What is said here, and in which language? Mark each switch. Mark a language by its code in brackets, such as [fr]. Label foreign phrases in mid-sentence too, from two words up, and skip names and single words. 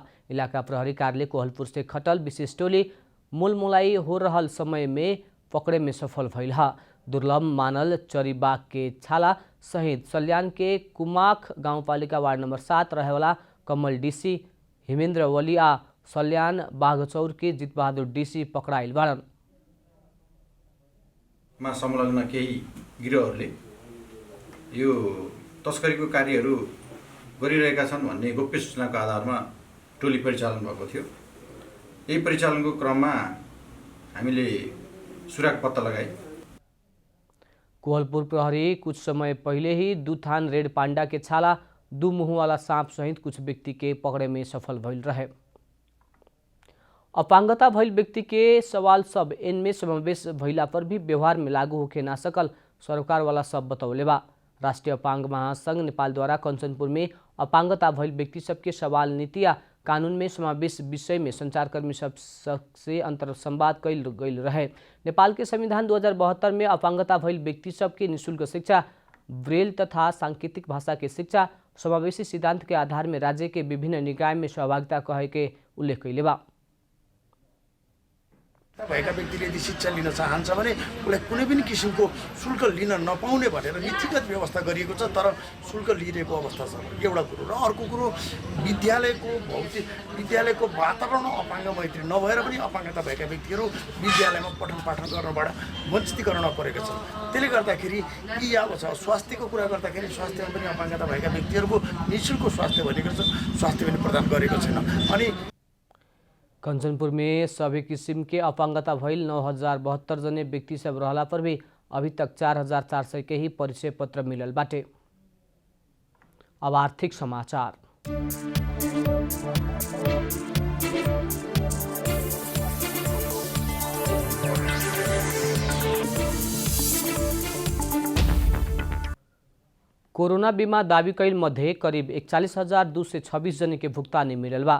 [bho] इलाका प्रहरी कार्यालय कोहलपुर से खटल विशेष टोली मोलमोलाई हो रहल समय में पकड़े में सफल भइल हा। दुर्लभ मानल चरी बाघ के छाला सहित सल्यान के कुमाख गाउँपालिका वार्ड नंबर 7 रहेवाला कमल डीसी, हिमेन्द्र वली आ सल्यान बाघचौर के जितबहादुर डीसी पकडाइल बाड़न। [ne] मा संलग्न केही गिरोहरुले यो तस्करीको कार्यहरू गरिरहेका छन् भन्ने गोप्य सूचनाको आधारमा टोली परिचालन भएको थियो। यही परिचालनको क्रममा हामीले सुराग पत्ता लगाए। [bho] कोहलपुर प्रहरी कुछ समय पहले ही दुथान रेड पांडा के छाला, दो मुंह वाला सांप सहित कुछ व्यक्ति के पकड़े में सफल भइल रहे। अपांगता भइल व्यक्ति के सवाल सब इनमें समावेश भइला पर भी व्यवहार में लागू होके ना सकल सरकार वाला सब बतौले बा। राष्ट्रीय अपांग महासंघ नेपाल द्वारा कंचनपुर में अपांगता भइल व्यक्ति सबके सवाल नीति या कानून में समावेश विषय में संचारकर्मी सब से अंतर संवाद कैल गईल रहे। नेपाल के संविधान 2072 में अपांगता भइल व्यक्ति सबके निःशुल्क शिक्षा, ब्रेल तथा सांकेतिक भाषा के शिक्षा, समावेशी सिद्धांत के आधार में राज्य के विभिन्न निकाय में सहभागिता कहे के उल्लेख कैले बा। [ne] भएका व्यक्तिले यदि शिक्षा लिन चाहन्छ भने उसलाई कुनै पनि किसिमको शुल्क लिन नपाउने भनेर नीतिगत व्यवस्था गरिएको छ। तर शुल्क लिइरहेको अवस्था छ एउटा कुरो। र अर्को कुरो विद्यालयको वातावरण अपाङ्ग मैत्री नभएर पनि अपाङ्गता भएका व्यक्तिहरू विद्यालयमा पठन पाठन गर्नबाट वञ्चितीकरण परेका छन्। त्यसले गर्दाखेरि यी अब छ स्वास्थ्यको कुरा गर्दाखेरि स्वास्थ्यमा पनि अपाङ्गता भएका व्यक्तिहरूको निःशुल्क स्वास्थ्य भनेको छ, स्वास्थ्य पनि प्रदान गरेको छैन। अनि [bho] कंचनपुर में सभी किस्म के अपांगता भइल 9072 जने व्यक्ति सब रहला पर भी अभी तक 4400 के ही परिचय पत्र मिलल बाटे। अब आर्थिक समाचार। कोरोना बीमा दावी कैल मध्ये करीब 41,226 जने के भुक्तानी मिलल बा।